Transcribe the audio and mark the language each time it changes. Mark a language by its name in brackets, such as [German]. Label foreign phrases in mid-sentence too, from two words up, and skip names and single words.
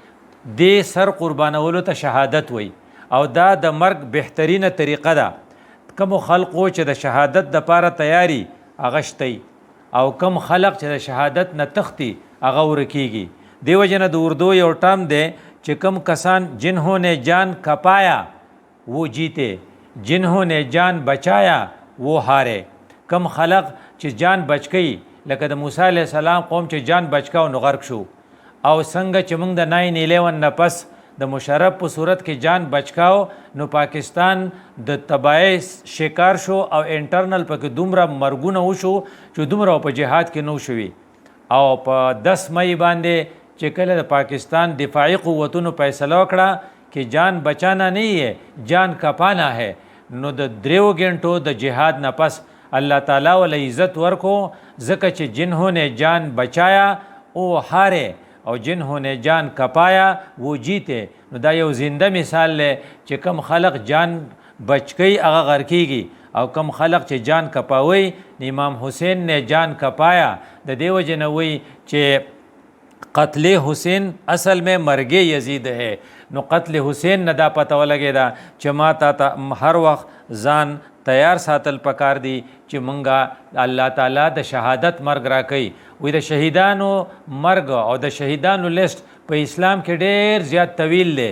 [Pashto] دې سر قربانولو ته شهادت وای او دا د مرګ بهترینه طریقه ده. کوم خلقو چې د شهادت دپاره تیاری هغه شتی او کم خلق چې د شهادت نه تختی هغه ورکیږي. دی وجنه د اردو یو ټام دی چې کم کسان [Urdu] جنہوں نے جان کپایا وہ جیتے، جنہوں نے جان بچایا وہ ہارے. [Pashto] کم خلق چې جان بچکی، لکه د موسی علیه السلام قوم چې جان بچکاو نو غرق شو، او څنګه چې موږ د 9/11 نه پس د مشرف په صورت کې جان بچکاو نو پاکستان د تباہی شکار شو او انټرنل پکې دومره مرګونه وشو چې دومره په جهاد کې نو شوي. او په 10 مئی باندې چې کله د پاکستان دفاعي قوتونو فیصله وکړه چې [Urdu] جان بچانا نہیں ہے جان کپانا ہے، [Pashto] نو د 3 غنټو د جهاد نه پس الله تعالی ول عزت ورکو، ځکه چې [Urdu] جنہوں نے جان بچایا او ہارے او جنہوں نے جان کپایا وہ جیتے. [Pashto] نو دا یو زنده مثال دی چې کم خلق جان بچکی هغه غر کیږي او کم خلق چې جان کپاوي. [Urdu] امام حسین نے جان کپایا، [Pashto] د دې وجه نه وایي چې [Urdu] قتل حسین اصل میں مرگ یزید ہے. [Pashto] نو قتل حسین نه دا پته ولګېده چې ما ته هر وخت ځان تیار ساتل پکار دی چې مونږه الله تعالی د شهادت مرګ را کوي. وی د شهیدانو مرګ او د شهیدانو لیست په اسلام کې ډیر زیات طویل دی.